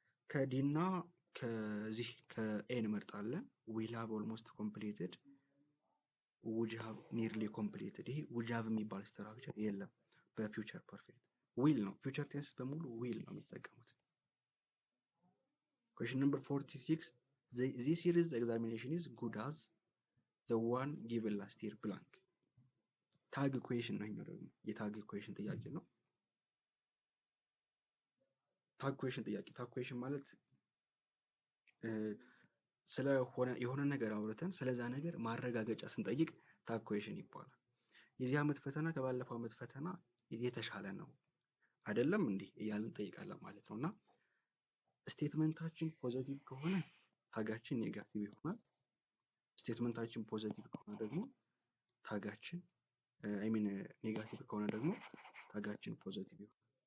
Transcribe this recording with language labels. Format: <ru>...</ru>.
<am>ከዲና ከዚህ ከኤ እንመርጣለን። ዊል ሃቭ ኦልሞስት ኮምፕሊትድ፣ ውድ ሃቭ ኒርሊ ኮምፕሊትድ። ይሄ ውድ ሃቭ የሚባል ስትራክቸር የለም በፊውቸር ፐርፌክት። ዊል ነው። ፊውቸር ቴንስ በሙሉ ዊል ነው የሚጠቀሙት።</am> <en>Question number 46. This year's examination is good as the one given last year blank.</en> <am>ታግ ኩዌሽን ነው የሚለው የታግ ኩዌሽን ጥያቄ ነው። ታግ ኩዌሽን ጥያቄ። ታግ ኩዌሽን ማለት ስለሆነ የሆነ ነገር አውርተን ስለዛ ነገር ማረጋገጫ ስንጠይቅ ታግ ኩዌሽን ይባላል። የዚህ ዓመት ፈተና ከባለፈው ዓመት ፈተና የተሻለ ነው አይደለም እንዴ እያልን እንጠይቃለን ማለት ነው። እና ስቴትመንታችን ፖዘቲቭ ከሆነ ታጋችን ኔጋቲቭ ይሆናል። ስቴትመንታችን ፖዘቲቭ ከሆነ ደግሞ ታጋችን ኔጋቲቭ ከሆነ ደግሞ ታጋችን ፖዘቲቭ ይሆናል።</am>